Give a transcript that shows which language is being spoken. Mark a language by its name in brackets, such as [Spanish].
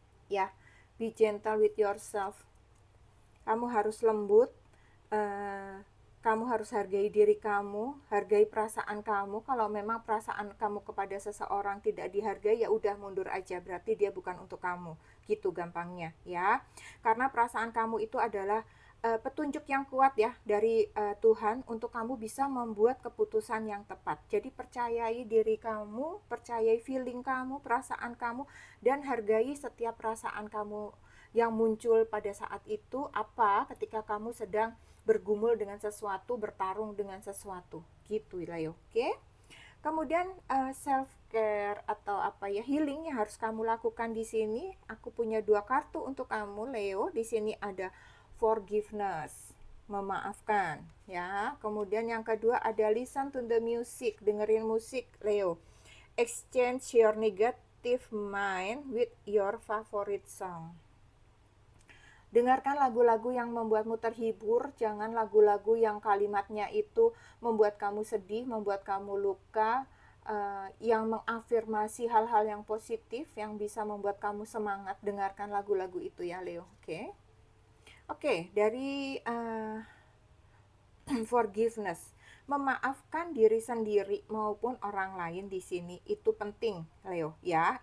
[English] Ya, be gentle with yourself. [Indonesian] Kamu harus lembut, kamu harus hargai diri kamu, hargai perasaan kamu. Kalau memang perasaan kamu kepada seseorang tidak dihargai, ya udah mundur aja, berarti dia bukan untuk kamu. Gitu gampangnya ya. Karena perasaan kamu itu adalah petunjuk yang kuat ya dari Tuhan untuk kamu bisa membuat keputusan yang tepat. Jadi percayai diri kamu, percayai feeling kamu, perasaan kamu, dan hargai setiap perasaan kamu yang muncul pada saat itu, apa ketika kamu sedang bergumul dengan sesuatu, bertarung dengan sesuatu, gitu Leo. Oke. Kemudian self care atau apa ya, healing yang harus kamu lakukan di sini. Aku punya 2 kartu untuk kamu Leo. Di sini ada forgiveness, memaafkan ya. Kemudian yang kedua ada [English] listen to the music, [Indonesian] dengerin musik Leo. [English] Exchange your negative mind with your favorite song. [Indonesian] Dengarkan lagu-lagu yang membuatmu terhibur, jangan lagu-lagu yang kalimatnya itu membuat kamu sedih, membuat kamu luka, yang mengafirmasi hal-hal yang positif, yang bisa membuat kamu semangat. Dengarkan lagu-lagu itu ya Leo, oke? Oke, dari forgiveness, memaafkan diri sendiri maupun orang lain di sini itu penting, Leo, ya.